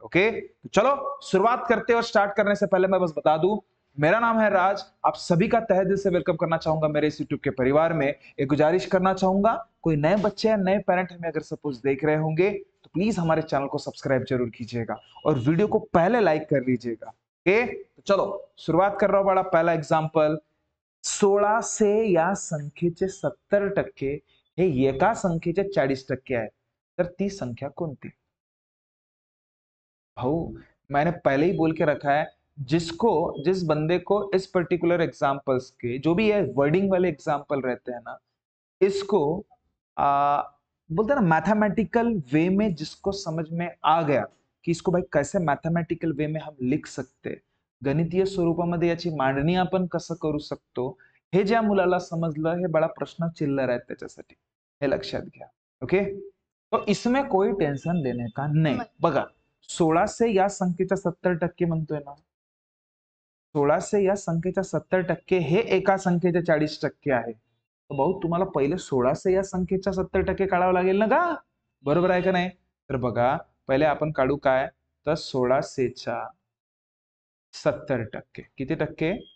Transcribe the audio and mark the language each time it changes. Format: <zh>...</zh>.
<hi>Okay, तो चलो शुरुआत करते हैं। और स्टार्ट करने से पहले मैं बस बता दूं, मेरा नाम है राज। आप सभी का तहे दिल से वेलकम करना चाहूंगा मेरे इस यूट्यूब के परिवार में। एक गुजारिश करना चाहूंगा, कोई नए बच्चे या नए पेरेंट हमें अगर सपोज देख रहे होंगे तो प्लीज हमारे चैनल को सब्सक्राइब जरूर कीजिएगा और वीडियो को पहले लाइक कर लीजिएगा। ओके, तो चलो सुरुवात कर रहा हूं बड़ा।</hi> <mr>पहला एग्जाम्पल, 16 से या संख्येचे 70% हे एका संख्येचे 40% आहे, तर ती संख्या कोणती?</mr> <hi>भाऊ, मैंने पहले ही बोल के रखा है, जिसको जिस बंदे को इस पर्टिकुलर एग्जाम्पल्स के जो भी ये वर्डिंग वाले एग्जाम्पल रहते हैं ना, इसको आ, बोलते हैं ना मैथमेटिकल वे में, जिसको समझ में आ गया की इसको भाई कैसे मैथमेटिकल वे में हम लिख सकते,</hi> <mr>गणितीय स्वरूपामध्ये याची मांडणी आपण कसं करू शकतो, हे ज्या मुलाला समजलं, हे बड़ा प्रश्न चिल्लर आहे त्याच्यासाठी, हे लक्षात घ्या।</mr> <hi>ओके, तो इसमें कोई टेंशन लेने का नहीं।</hi> <mr>बघा, 16 से या संख्येच्या 70% म्हणतोय ना, 16 से या संख्येच्या 70% हे एका संख्येच्या 40% आहे। तर भाऊ तुम्हाला पहिले 16 से या संख्येच्या 70% काढावं लागेल ना का? बरोबर आहे का नाही? तर बघा, पहिले आपण काढू काय, तर 16 से च्या 70%, किती टक्के?</mr>